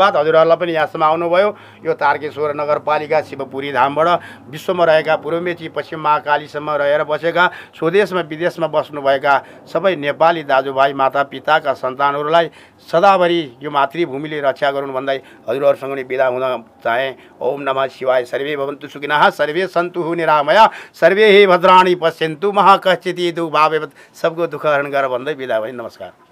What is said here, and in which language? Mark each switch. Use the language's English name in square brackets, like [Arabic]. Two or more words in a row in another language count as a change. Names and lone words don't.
[Nepali] धन्यवाद हजुरहरूलाई पनि यहाँसम्म आउनुभयो। यो तारकेश्वर नगरपालिका शिवपुरी धामबाट विश्वमा रहेका पूर्वमेची पश्चिम महाकालीसम्म रहेर बसेका स्वदेशमा विदेशमा बस्नुभएका सबै नेपाली दाजुभाइ माता पिताका सन्तानहरूलाई सदाभरि यो मातृभूमिले रक्षा गरून् भन्दै हजुरहरूसँग नै बिदा हुन चाहे। [Sanskrit] ओम नमः शिवाय। सर्वे भवन्तु सुखिनः, सर्वे सन्तु निरामया, सर्वे हे भद्राणि पश्यन्तु, महाकश्चित् दुःभावेवत् [Nepali] सबको दुःख हरण गर भन्दै बिदा भएँ। नमस्कार।